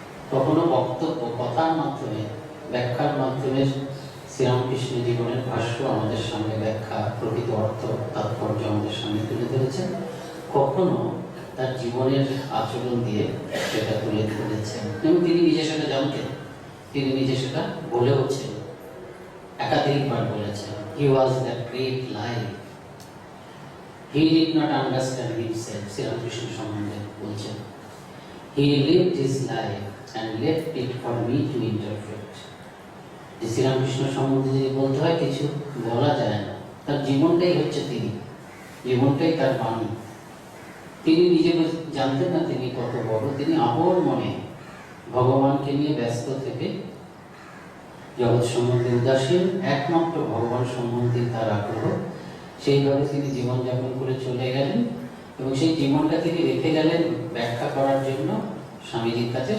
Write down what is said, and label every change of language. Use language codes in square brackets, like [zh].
[bn] কখনো বক্তব্য, কথার মাধ্যমে, ব্যাখ্যার মাধ্যমে শ্রীরামকৃষ্ণ জীবনের ভাষ্য আমাদের সামনে ব্যাখ্যা, প্রকৃত অর্থ, তাৎপর্য আমাদের সামনে তুলে ধরেছেন। কখনো তার জীবনের আচরণ দিয়ে সেটা তুলে ধরেছেন এবং তিনি নিজে সেটা জানতেন, তিনি নিজে সেটা বলেওছেন, একাধিকবার বলেছেন। [en] He was that great life. He did not understand himself. [bn] Sri Ramakrishna সম্বন্ধে বলছেন, [en] He lived his life and left it for me to interpret. [bn] Sri Ramakrishna সম্বন্ধে যদি বলতে হয় কিছু বলা যায় না, তার জীবনটাই হচ্ছে তিনি, জীবনটাই তার বাণী। তিনি নিজে জানতেন না তিনি কত বড়। তিনি আপন মনে ভগবানকে নিয়ে ব্যস্ত থেকে জগৎ সম্বন্ধে উদাসীন, একমাত্র ভগবান সম্বন্ধে তার আগ্রহ, সেইভাবে তিনি জীবনযাপন করে চলে গেলেন এবং সেই জীবনটা তিনি রেখে গেলেন ব্যাখ্যা করার জন্য স্বামীজির কাছে।